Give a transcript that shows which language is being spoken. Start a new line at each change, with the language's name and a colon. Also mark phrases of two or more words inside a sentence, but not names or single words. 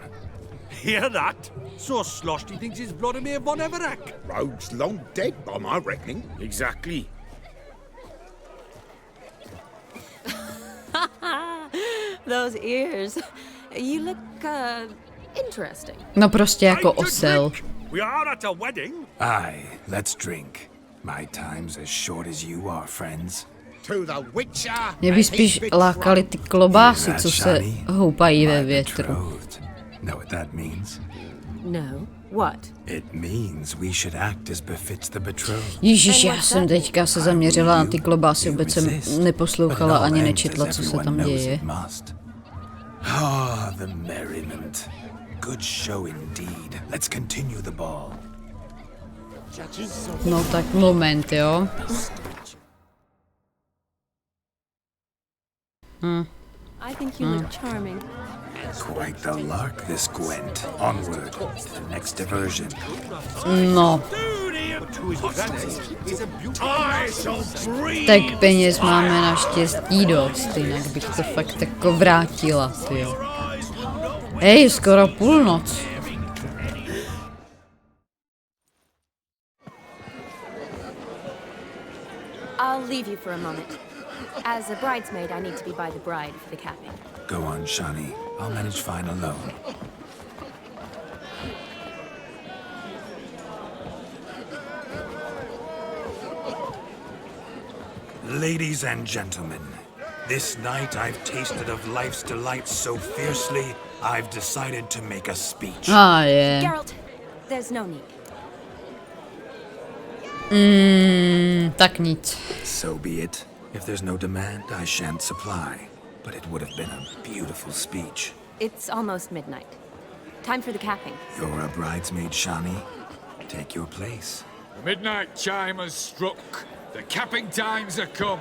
English: Hear that? So sloshed he thinks he's Vladimir von Everek. Rogue's long dead by my reckoning. Exactly. Those ears. You look, interesting.
Czech: No prostě jako osel.
English: We are at a wedding. Aye, let's drink. My time's as short as you are, friends. To the Witcher.
Czech: Mě by spíš lákaly ty klobásy, co se houpají ve větru.
English: Betrothed. Know what that means? No. What? It means we should act as befits the betrothed.
Czech: Ježíš, já jsem teďka se zaměřila na ty klobásy, vůbec jsem neposlouchala ani nečetla, co se tam děje.
English: Ah, the merriment. Good show indeed. Let's continue the ball. No tak moment, jo. I think you look charming. Quite the lark, this Gwent. Onward to the next diversion.
Czech: No. Tak peněz máme naštěstí dost, jinak bych to fakt jako vrátila, tyjo. Hej, skoro půlnoc.
English: I'll leave you for a moment. As a bridesmaid, I need to be by the bride for the capping. Go on, Shani. I'll manage fine alone. Ladies and gentlemen, this night I've tasted of life's delights so fiercely, I've decided to make a speech.
Czech: Ah, je.
English: Geralt, there's no need.
Czech: Tak nic.
English: So be it. If there's no demand, I shan't supply. But it would have been a beautiful speech. It's almost midnight. Time for the capping. You're a bridesmaid, Shani. Take your place. The midnight chime has struck. The capping times are come.